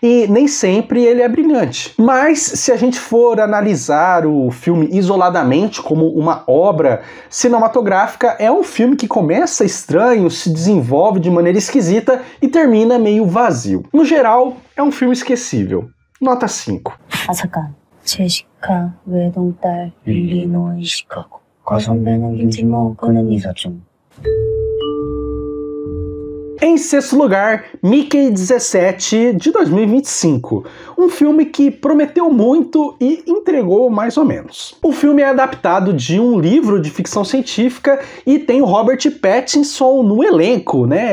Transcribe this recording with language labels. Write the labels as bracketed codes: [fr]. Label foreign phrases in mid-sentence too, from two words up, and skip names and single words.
[pt] e nem sempre ele é brilhante. Mas se a gente for analisar o filme isoladamente como uma obra cinematográfica, é um filme que começa estranho, se desenvolve de maneira esquisita e termina meio vazio. No geral, é um filme esquecível. Nota 5. [ko] 아삭한 제시카 외동딸 일리노이 시카고 과선배는 김치모 그는 이사중. [pt] Em sexto lugar, Mickey 17 de 2025, um filme que prometeu muito e entregou mais ou menos. O filme é adaptado de um livro de ficção científica e tem o Robert Pattinson no elenco, né?